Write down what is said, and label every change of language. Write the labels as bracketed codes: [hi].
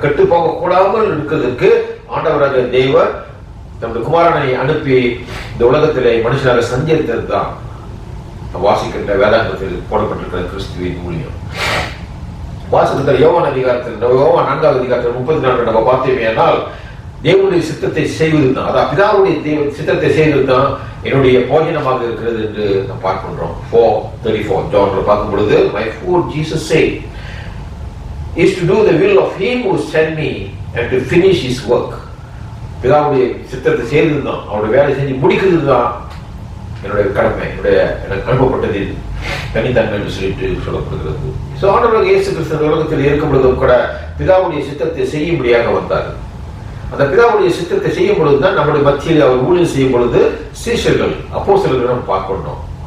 [ta] கெட்டு போகக்கூடாமல் இருக்கிறதுக்கு ஆண்டவராகிய தேவர் தன்னுடைய குமாரனை அனுப்பி இந்த உலகத்திலே மனுஷனாக சஞ்சரித்தது தான் வாசிக்கின்ற வேதாந்தத்தில் போடப்பட்டிருக்கிற கிறிஸ்துவின் ஊழியம். வாசகத்தில் யோவான் 4வது அதிகாரத்தில் 34 நம்ம பார்த்தோமேனால் தேவனுடைய சித்தத்தை செய்வதுதான், அதாவது பிதாவுடைய சித்தத்தை செய்வதுதான் என்னுடைய போஜனமாக இருக்கிறது என்று நாம் பார்க்கின்றோம். 4:34 ஜான்ல பார்க்கும் பொழுது, [en] my food, Jesus said, is to do the will of him who sent me and to finish his work. [ta] பிதாவுடைய சித்தத்தை செய்வதுதான், அவருடைய வேலை செஞ்சு முடிக்கிறது தான் என்னுடைய கடமை, எனக்கு அனுப்பப்பட்டதில் தனித்தன்மை என்று சொல்லிட்டு சொல்லப்படுகிறது. சோ ஆண்டவராகிய இயேசு கிறிஸ்து உலகத்தில் இருக்கும் பொழுதும் கூட பிதாவுடைய சித்தத்தை செய்யும்படியாக வந்தார். அந்த பிதாவுடைய சித்தத்தை செய்யும் பொழுதுதான் நம்முடைய மத்தியில் அவர் ஊழியம் செய்யும் பொழுது சீஷர்கள், அப்போஸ்தலர்களிடம் பார்க்கணும்.